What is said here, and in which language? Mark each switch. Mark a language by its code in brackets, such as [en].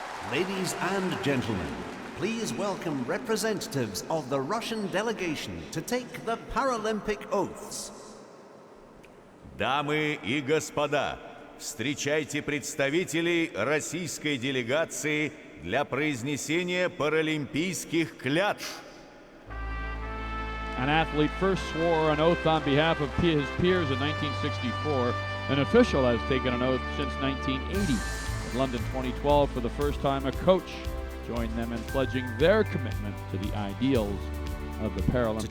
[en] Ladies and gentlemen, please welcome representatives of the Russian delegation to take the Paralympic oaths. [ru] Дамы и господа, встречайте представителей российской делегации для произнесения паралимпийских клятв. [en] An athlete first swore an oath on behalf of his peers in 1964. An official has taken an oath since 1980. In London 2012, for the first time, a coach joined them in pledging their commitment to the ideals of the Paralympics.